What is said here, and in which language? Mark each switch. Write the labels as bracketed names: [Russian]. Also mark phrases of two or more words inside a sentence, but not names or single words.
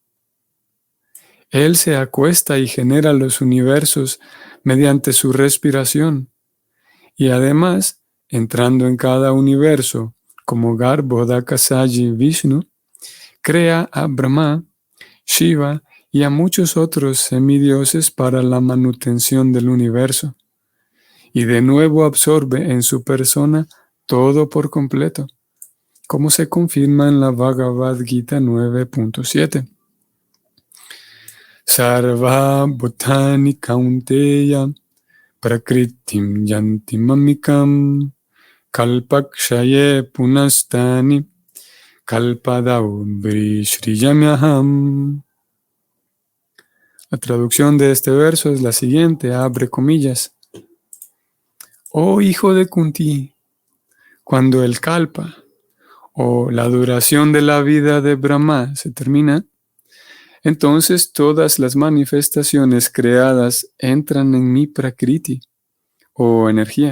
[Spanish] Él se acuesta y genera los universos mediante su respiración y además, entrando en cada universo como Garbhodakasayi Vishnu, crea a Brahma, Shiva y a muchos otros semidioses para la manutención del universo. Y de nuevo absorbe en su persona todo por completo, como se confirma en la Bhagavad Gita 9.7. [Sanskrit] Sarva Bhutani Kaunteya Prakritim Yanti Mamikam Kalpakshaye Punastani Kalpadau Shriyamyaham. [Spanish] La traducción de este verso es la siguiente, abre comillas. Oh hijo de Kunti, cuando el kalpa o la duración de la vida de Brahma se termina, entonces todas las manifestaciones creadas entran en mi prakriti o energía.